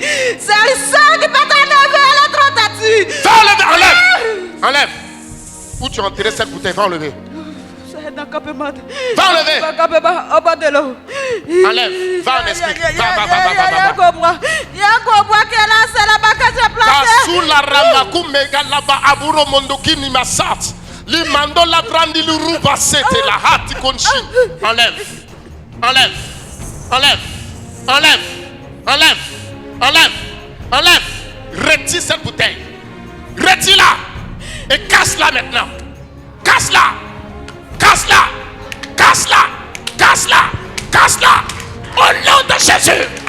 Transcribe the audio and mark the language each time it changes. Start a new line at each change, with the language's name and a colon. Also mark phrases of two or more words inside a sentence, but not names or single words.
French: C'est le seul qui peut t'enlever la tentative. Va enlever, enlève. Où tu as enterré cette bouteille, va enlever. C'est dans le campement. Va enlever. Dans le campement, au bas de l'eau. Enlève, va en esprit. Va. Il y a un cobra qui est là, c'est là-bas que j'ai planté. Kasula ramaku mega laba aburo mondoki ni masat. Li mando la brandi l'uruba sete la hati konchi. Enlève. Retire cette bouteille. Retire-la. Et casse-la maintenant. Casse-la. Au nom de Jésus.